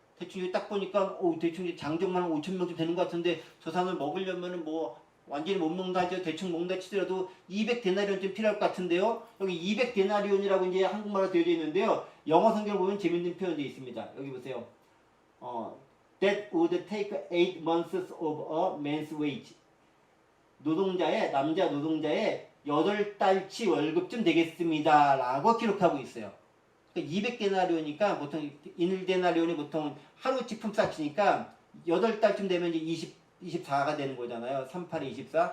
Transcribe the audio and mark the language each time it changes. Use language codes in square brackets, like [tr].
[ko] 대충 딱 보니까 대충 장정만 5,000명쯤 되는 것 같은데 저 사람을 먹으려면은 완전히 못 먹는다 하죠. 대충 먹는다 치더라도 200데나리온쯤 필요할 것 같은데요. 여기 200데나리온이라고 이제 한국말로 되어 있는데요. 영어 성경을 보면 재밌는 표현이 있습니다. 여기 보세요. [en] That would take 8 months of a man's wage. [ko] 남자 노동자의 8달치 월급쯤 되겠습니다. 라고 기록하고 있어요. 그러니까 200데나리온이니까 보통 1데나리온이 보통 하루치 품삯이니까 8달쯤 되면 이제 24가 되는 거잖아요. 38에 24.